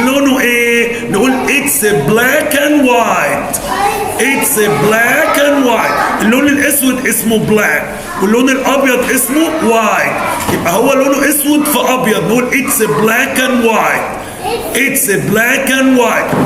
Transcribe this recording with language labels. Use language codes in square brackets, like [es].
[ar] لونه ايه؟ نقول [en] it's black and white. It's black and white. [ar] اللون الاسود اسمه black واللون الابيض اسمه white. يبقى هو لونه اسود في ابيض. نقول [en] it's black and white. It's black and white.